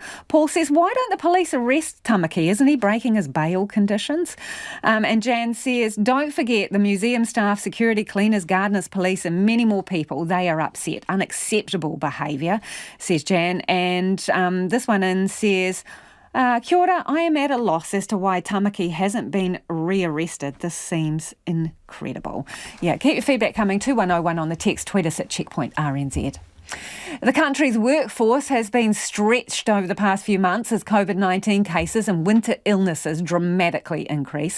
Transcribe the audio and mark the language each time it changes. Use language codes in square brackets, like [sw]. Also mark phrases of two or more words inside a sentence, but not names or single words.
[en] Paul says, why don't the police arrest Tamaki? Isn't he breaking his bail conditions? And Jan says, don't forget the museum staff, security, cleaners, gardeners, police and many more people. They are upset. Unacceptable behaviour, says Jan. And this one in says, [mi] kia ora, [en] I am at a loss as to why Tamaki hasn't been rearrested. This seems incredible. Yeah, keep your feedback coming. 2101 on the text. Tweet us at Checkpoint RNZ. The country's workforce has been stretched over the past few months as COVID-19 cases and winter illnesses dramatically increase.